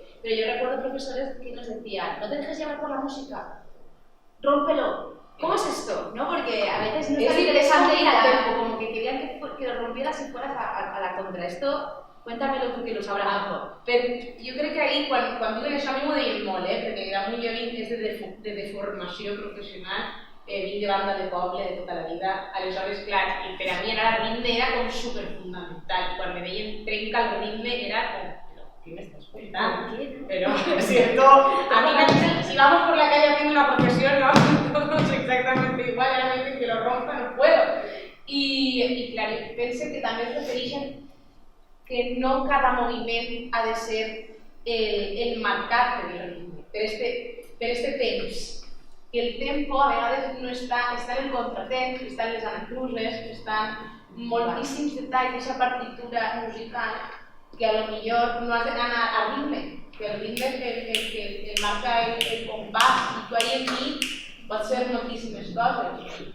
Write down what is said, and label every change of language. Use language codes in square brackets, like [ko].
[es] Pero yo recuerdo profesores que nos decían, no te dejes llevar por la música, rómpelo. ¿Cómo es esto? ¿No? Porque a veces no es tan interesante ir al tempo, como que querían que lo rompieras y fueras a la contra. Esto, cuéntamelo tú que lo sabrás mejor. [ca] Però jo crec que ahir, quan diuen això, a mi m'ho deien molt, perquè damunt jo vinc de deformació professional, vinc de banda de poble de tota la vida, aleshores, clar, i per a mi anar al ritme era com superfundamental. Quan me deien trenca el ritme era com, però què m'estàs contant? [es] Però, cierto, a mí si vamos por la calle haciendo una procesión, no, todos exactamente igual, ahora me dicen que lo rompa, no puedo. [ca] I clar, penso que també es refereixen que no cada moviment ha de ser el marcat per el ritme, per este temps. I el tempo a vegades no està en el contratemps, està en les anacluses, estan moltíssims detalls d'aquesta partitura musical que a lo millor no has d'anar a ritme, que el ritme és el marca el compàs i tu ahí enmig pots fer moltíssimes coses.